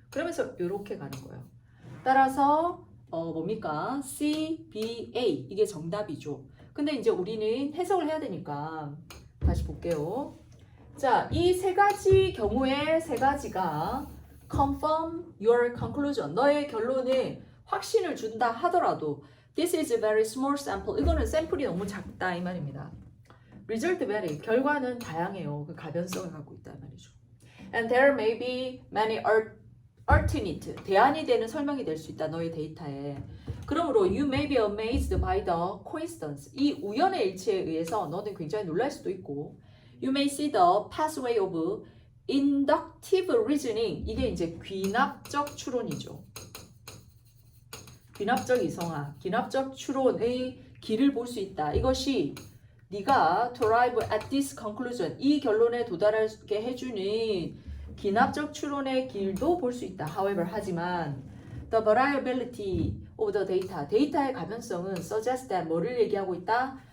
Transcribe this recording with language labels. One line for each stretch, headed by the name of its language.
Korean: 그러면서 이렇게 가는 거예요. 따라서 뭡니까? C, B, A 이게 정답이죠. 근데 이제 우리는 해석을 해야 되니까 다시 볼게요. 자, 이 세 가지 경우에 세 가지가
English: confirm your conclusion.
Korean: 너의 결론에 확신을 준다 하더라도
English: this is a very small sample.
Korean: 이거는 샘플이 너무 작다 이 말입니다.
English: result vary.
Korean: 결과는 다양해요. 그 가변성을 갖고 있다 이 말이죠.
English: And there may be many alternate.
Korean: 대안이 되는 설명이 될 수 있다. 너의 데이터에. 그러므로
English: you may be amazed by the coincidence.
Korean: 이 우연의 일치에 의해서 너는 굉장히 놀랄 수도 있고
English: you may see the pathway of inductive reasoning.
Korean: 이게 이제 귀납적 추론이죠. 귀납적 이성화, 귀납적 추론의 길을 볼 수 있다. 이것이 네가
English: to arrive at this conclusion.
Korean: 이 결론에 도달하게 해주는 귀납적 추론의 길도 볼 수 있다.
English: However,
Korean: 하지만
English: the variability of the data.
Korean: 데이터의 가변성은
English: suggest that
Korean: 뭐를 얘기하고 있다?